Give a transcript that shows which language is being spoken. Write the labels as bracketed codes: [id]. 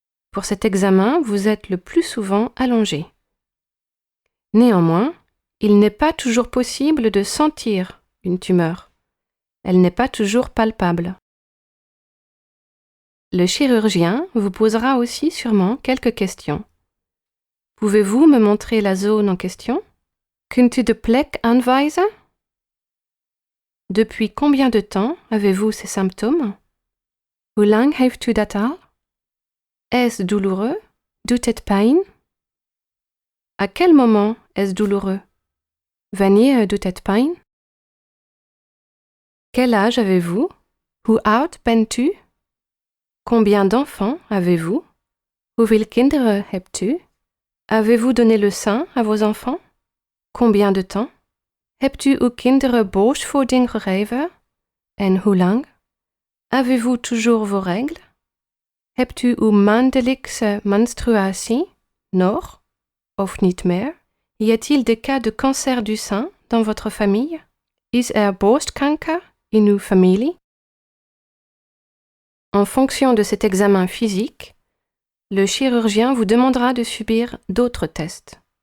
[fr] Pour cet examen, vous êtes le plus souvent allongé. Néanmoins, il n'est pas toujours possible de sentir une tumeur. Elle n'est pas toujours palpable. Le chirurgien vous posera aussi sûrement quelques questions. Pouvez-vous me montrer la zone en question? [nl] Kunt u de plek aanwijzen? [fr] Depuis combien de temps avez-vous ces symptômes? [nl] Hoe lang heeft u dat al? [fr] Est-ce douloureux? [nl] Doet het pijn? [fr] À quel moment est-ce douloureux? [nl] Wanneer doet het pijn? [fr] Quel âge avez-vous? [nl] Hoe oud bent u? [fr] Combien d'enfants avez-vous? [nl] Hoeveel kinderen hebt u? [fr] Avez-vous donné le sein à vos enfants? Combien de temps? [nl] Hebt u uw kinderen borstvoeding gegeven? En hoe lang? [fr] Avez-vous toujours vos règles? [nl] Hebt u uw maandelijkse menstruatie? Nog? Of niet meer? [fr] Y a-t-il des cas de cancer du sein dans votre famille? [nl] Is borstkanker in uw familie? [fr] En fonction de cet examen physique, le chirurgien vous demandera de subir d'autres tests.